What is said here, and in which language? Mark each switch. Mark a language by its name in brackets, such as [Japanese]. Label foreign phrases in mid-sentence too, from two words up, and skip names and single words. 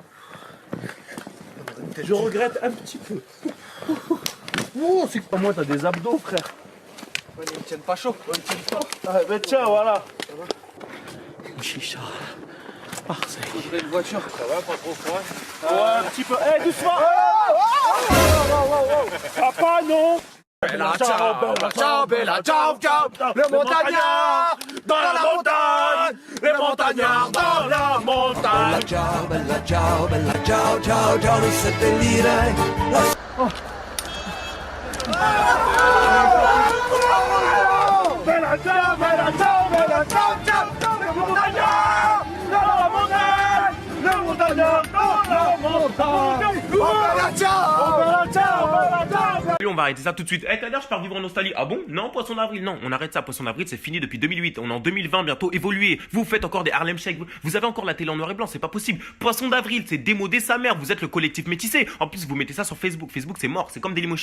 [French] Je regrette un petit peu. Oh, c'est que pas moi, t'as des abdos, frère. Ouais, ils me tiennent pas chaud. Ouais, ils tiennent pas. Ah, ben tiens, voilà. Chicha. Marseille. Faudrait une voiture. Ça va, pas trop froid. Ouais, un petit peu. Eh, doucement. Papa, non. [Italian] Bella ciao, bella ciao, ciao. [French] Le montagnard dans la montagne. Les montagnards dans la montagne. [Italian] Bella ciao, ciao, ciao, non seppellire la... Bella ciao, bella ciao, bella ciao, ciao. [French] Le montagnard dans la montagne. Le montagnard dans la montagne. [Italian] Bella ciao. Bella ciao, bella ciao. [French] On va arrêter ça tout de suite. Eh, Kader, je pars vivre en Australie. Ah bon? Non, Poisson d'avril, non. On arrête ça. Poisson d'avril, c'est fini depuis 2008. On est en 2020 bientôt. Évolué. Vous faites encore des Harlem Shake. Vous avez encore la télé en noir et blanc. C'est pas possible. Poisson d'avril, c'est démodé sa mère. Vous êtes le collectif métissé. En plus, vous mettez ça sur Facebook. Facebook, c'est mort. C'est comme Dailymotion.